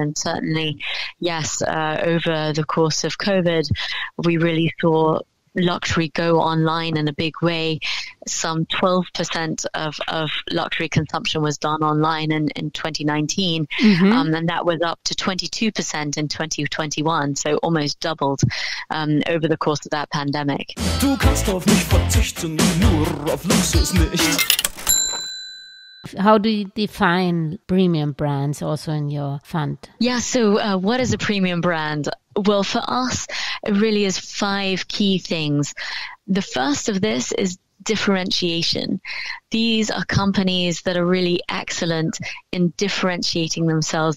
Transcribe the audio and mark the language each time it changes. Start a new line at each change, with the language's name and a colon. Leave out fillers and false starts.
English: And certainly, yes, over the course of COVID, we really saw luxury go online in a big way. Some 12% of luxury consumption was done online in 2019, and that was up to 22% in 2021, so almost doubled over the course of that pandemic.
German: Du kannst auf mich verzichten, nur auf Luxus nicht.
English: How do you define premium brands also in your fund? Yeah, so what is a premium brand? Well, for us, it really is 5 key things. The first of this is differentiation. These are companies that are really excellent in differentiating themselves.